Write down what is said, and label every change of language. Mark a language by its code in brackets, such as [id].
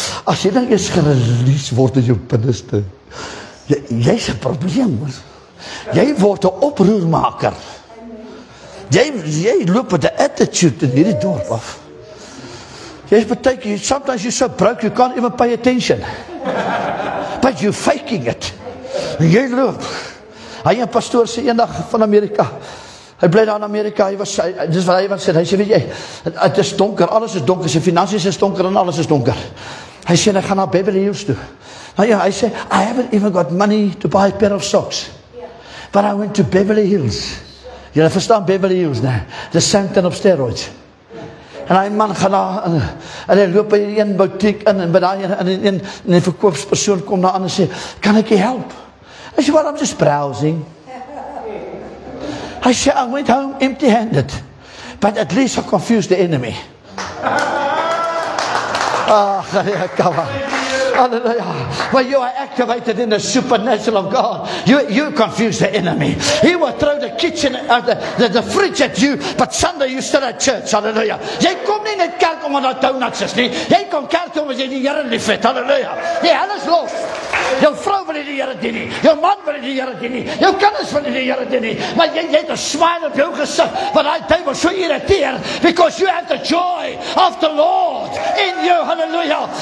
[af] As jy dan eens gerelease word in jou binneste, jy's 'n probleem, hoor. Jy word 'n oproermaker. Jy loop met 'n attitude in hierdie dorp af. Jy's partykeer, [en] sometimes you're so broke you can't even pay attention. But you're faking it. [af] Jy loop. Hy 'n pastoor sê eendag van Amerika. Hy bly daar in Amerika, dis wat hy sê, hy sê, weet jy, het is donker, alles is donker, sy finansies is donker en alles is donker. Hy sê, hy gaan na Beverly Hills toe. Nou ja, hy sê, [en] I haven't even got money to buy a pair of socks. But I went to Beverly Hills. [af] Julle verstaan Beverly Hills, nee? [en] The Sancton of steroids. [af] En hy man gaan daar, en hy loop by een boutique in, en by daar en die verkoopspersoon kom daar aan en sê, kan ek jy help? Hy sê, [en] well, I'm just browsing. I said, I went home empty-handed, but at least I confused the enemy. Come on. Hallelujah. Well, you are activated in the supernatural of God. You confuse the enemy. He will throw the kitchen, the fridge at you, but Sunday you still at church. Hallelujah. [af] Jy kom nie net kerk omdat daar donuts is nie. Jy kom kerk omdat jy die Here liefhet. Hallelujah. Jy alles los. Jou vrou wil nie die Here dien nie. Jou man wil nie die Here dien nie. Jou kinders wil nie die Here dien nie. Maar jy het 'n smile op jou gesig, want daai duiwel so irriteer, [en] because you have the joy of the Lord in you. [af] Hallelujah.